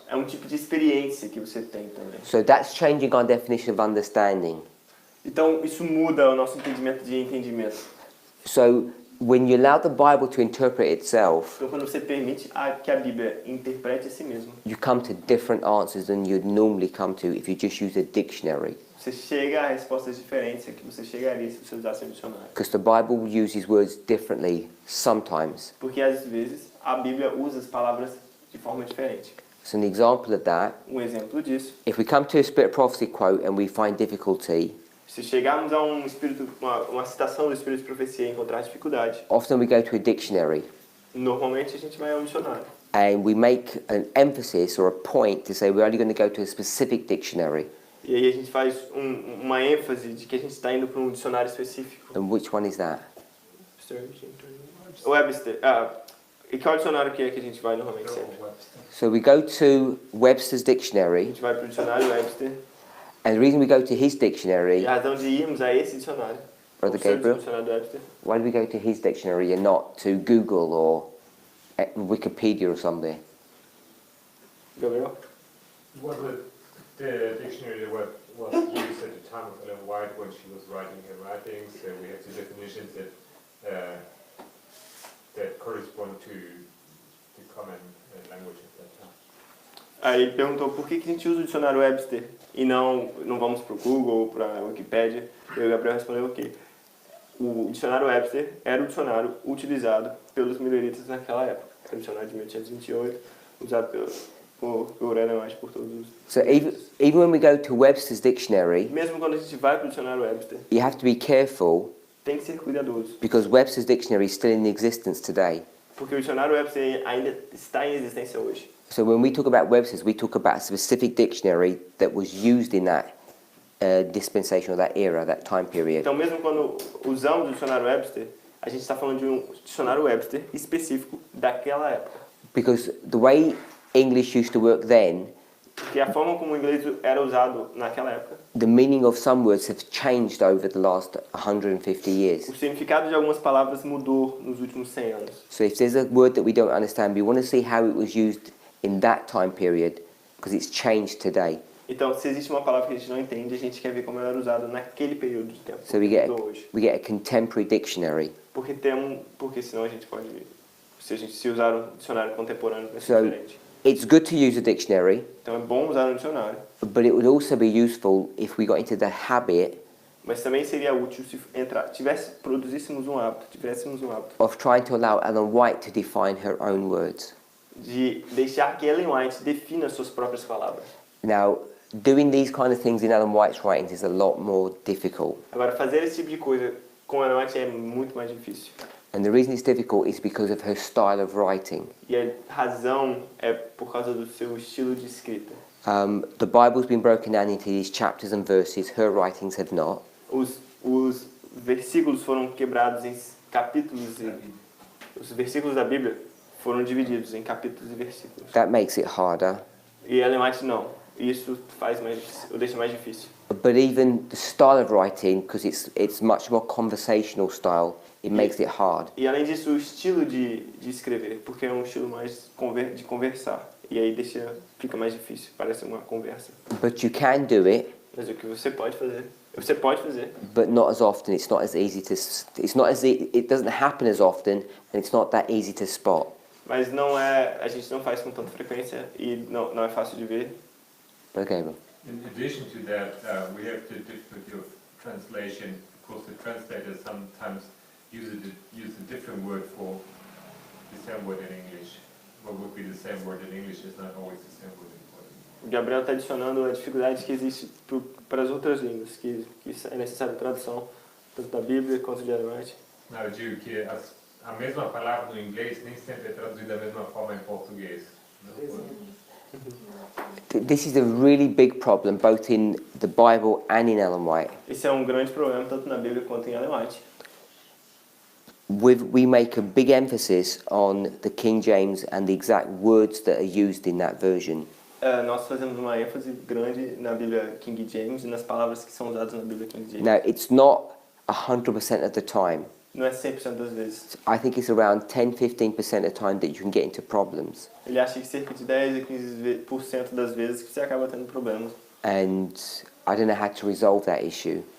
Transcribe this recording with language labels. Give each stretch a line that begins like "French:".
Portuguese: É um tipo de experiência que você tem também.
English: So that's changing our definition of understanding.
Portuguese: Então isso muda o nosso entendimento de entendimento.
English: So when you allow the Bible to interpret itself,
Portuguese: Então quando você permite que a Bíblia interprete a si mesma,
English: you come to different answers than you'd normally come to if you just use a dictionary.
Portuguese: você chega a respostas diferentes que você chegaria se você usasse um dicionário.
English: Because the Bible uses words differently sometimes.
Portuguese: Porque às vezes a Bíblia usa as palavras de forma diferente.
English: So an example of that,
Portuguese: exemplo disso,
English: if we come to a Spirit of Prophecy quote and we find difficulty,
Portuguese: se chegarmos a uma citação do Espírito de Profecia e encontrar dificuldade,
English: often we go to a dictionary
Portuguese: normalmente a gente vai ao dicionário.
English: and we make an emphasis or a point to say we're only going to go to a specific dictionary.
Portuguese: E aí a gente faz uma ênfase de que a gente está indo para um dicionário específico.
English: And which one is that? Webster.
Portuguese: E qual dicionário que é que a gente vai normalmente sempre?
English: So we go to Webster's
Portuguese: A
English: dictionary,
Portuguese: gente vai para o dicionário Webster.
English: and the reason we go to his dictionary,
Portuguese: E a razão de irmos a esse dicionário,
English: Brother
Portuguese: o seu Gabriel, dicionário Webster,
English: why do we go to his dictionary and not to Google or Wikipedia or something? Gabriel? Was it the dictionary that was used at the time of Ellen White when she was writing her writings? We have the definitions that correspond to the common language at that time.
Portuguese: Aí ele perguntou por que a gente usa o dicionário Webster e não vamos para o Google ou para a Wikipédia. E o Gabriel respondeu que o dicionário Webster era o dicionário utilizado pelos mileritas naquela época. Era o dicionário de 1828, usado por Ellen White, por todos os...
English: So even when we go to Webster's dictionary,
Portuguese: Mesmo quando a gente vai para o dicionário Webster,
English: you have to be careful
Portuguese: tem que ser cuidadoso,
English: because Webster's dictionary is still in existence today.
Portuguese: porque o dicionário Webster ainda está em existência hoje.
English: So when we talk about Webster's, we talk about a specific dictionary that was used in that dispensation or that era, that time period.
Portuguese: Então, mesmo quando usamos o dicionário Webster, a gente está falando de um dicionário Webster específico daquela época.
English: Because the way English used to work then,
Portuguese: Porque a forma como o inglês era usado naquela época,
English: the meaning of some words have changed over the last 150 years.
Portuguese: o significado de algumas palavras mudou nos últimos 100 anos.
English: So if there's a word that we don't understand, we want to see how it was used in that time period because it's changed today.
Portuguese: Então, se existe uma palavra que a gente não entende, a gente quer ver como ela era usada naquele período de tempo.
English: So we get a contemporary dictionary.
Portuguese: Porque senão a gente pode, se usar um dicionário contemporâneo, vai ser
English: So
Portuguese: diferente.
English: it's good to use a dictionary,
Portuguese: Então é bom usar um dicionário,
English: but it would also be useful if we got into the habit
Portuguese: mas também seria útil se tivéssemos um hábito
English: of trying to allow Ellen White to define her own words.
Portuguese: de deixar que Ellen White defina suas próprias palavras.
English: Now, doing these kind of things in Ellen White's writings is a lot more difficult.
Portuguese: Agora, fazer esse tipo de coisa com Ellen White é muito mais difícil.
English: And the reason it's difficult is because of her style of writing.
Portuguese: E a razão é por causa do seu estilo de escrita.
English: The Bible's been broken down into these chapters and verses, her writings have not.
Portuguese: Os versículos foram quebrados em capítulos e os versículos da Bíblia foram divididos em capítulos e versículos.
English: That makes it harder.
Portuguese: E Ellen White não. Isso o deixa mais difícil.
English: But even the style of writing, because it's much more conversational style, it makes it hard.
Portuguese: E além disso, o estilo de escrever, porque é um estilo mais de conversar. E aí fica mais difícil, parece uma conversa.
English: But you can do it,
Portuguese: Mas o que você pode fazer,
English: but not as often. It's not as easy to. It doesn't happen as often, and it's not that easy to spot.
Portuguese: mas a gente não faz com tanta frequência e não é fácil de ver.
English: Okay. In addition to that, we have the difficulty of translation because the translators sometimes use a different word for the same word in English. What would be the same word in English is not always the same word in Portuguese.
Portuguese: O Gabriel está adicionando a dificuldade que existe para as outras línguas, que é necessária tradução, tanto da Bíblia quanto de Ellen White. Não, eu digo que a mesma palavra no inglês nem sempre é traduzida da mesma forma em português.
English: This is a really big problem, both in the Bible and in Ellen White.
Portuguese: Esse é um grande problema tanto na Bíblia quanto em Ellen White.
English: We make a big emphasis on the King James and the exact words that are used in that version.
Portuguese: Nós fazemos uma ênfase grande na Bíblia King James e nas palavras que são usadas na Bíblia King James.
English: Now, it's not 100% of the time.
Portuguese: Não é 100% das vezes.
English: I think it's around 10-15% of the time that you can get into problems.
Portuguese: Ele acha que cerca de 10 a 15% das vezes que você acaba tendo problemas.
English: And I don't know how to resolve that issue